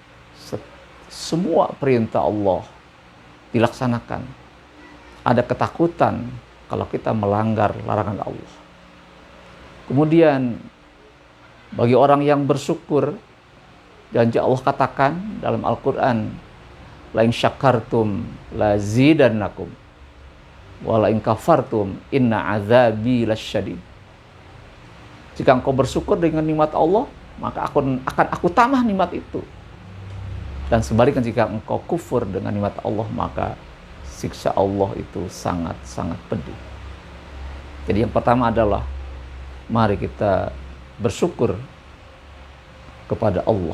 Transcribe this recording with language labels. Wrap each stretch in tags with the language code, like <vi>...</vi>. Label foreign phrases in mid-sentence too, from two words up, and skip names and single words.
<id>Semua perintah Allah dilaksanakan. Ada ketakutan kalau kita melanggar larangan Allah. Kemudian bagi orang yang bersyukur, janji Allah katakan dalam Al-Quran,</id> <ar>لئن شكرتم لأزيدنكم ولئن كفرتم إن عذابي لشديد.</ar> <id>Jika engkau bersyukur dengan nikmat Allah, maka akan aku tambah nikmat itu. Dan sebaliknya, jika engkau kufur dengan nikmat Allah, maka siksa Allah itu sangat-sangat pedih. Jadi yang pertama adalah, mari kita bersyukur kepada Allah.</id>